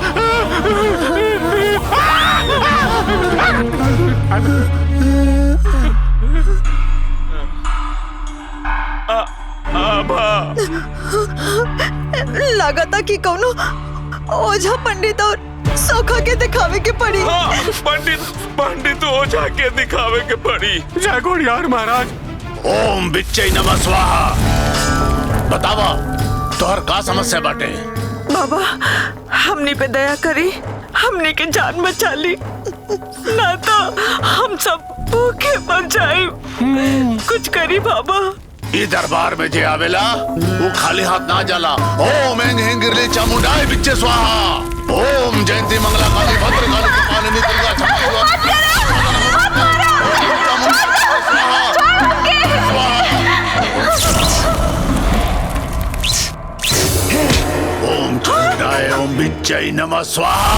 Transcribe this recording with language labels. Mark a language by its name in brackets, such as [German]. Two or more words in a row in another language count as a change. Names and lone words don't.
[Bhojpuri] लागता कि कौनो ओझा पंडित और सोखा के दिखावे के पड़ी। हाँ, पंडित ओझा के दिखावे के पड़ी। जय घोड़ियार महाराज। [Sanskrit] ओम बिच्चै नमः स्वाहा। [Bhojpuri] बतावा तोहर का समस्या बाटे? बाबा हमनी पे दया करी, हमनी के जान बचा ली, ना तो हम सब भूखे मर जाए। कुछ करी बाबा। ई दरबार में जे आवेला वो खाली हाथ ना जाला। [Sanskrit] ओम एंग हिंगिरली चामुंडाय बिच्चे स्वाहा। ओम जयंती मंगला काली भद्र काली कपालिनी दुर्गा क्षमा। ओम चामुंडाय ओम बिच्चै नमः स्वाहा।